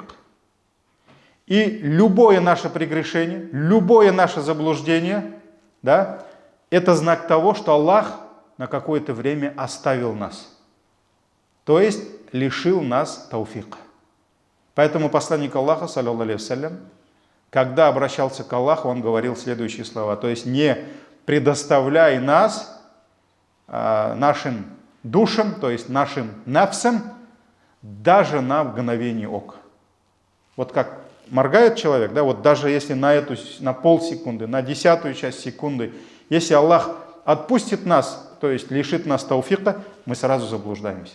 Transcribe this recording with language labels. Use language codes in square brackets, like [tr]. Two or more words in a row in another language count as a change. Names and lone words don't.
[ru] И любое наше прегрешение, любое наше заблуждение, да, это знак того, что Аллах на какое-то время оставил нас. То есть лишил нас тауфика. Поэтому посланник Аллаха, [ar] صلى الله عليه وسلم, [ru] когда обращался к Аллаху, он говорил следующие слова. То есть не предоставляй нас нашим душам, то есть нашим нафсам, даже на мгновение ока. Вот как моргает человек, да, вот даже если на полсекунды, на 10-ую часть секунды, если Аллах отпустит нас, то есть лишит нас тауфика, мы сразу заблуждаемся.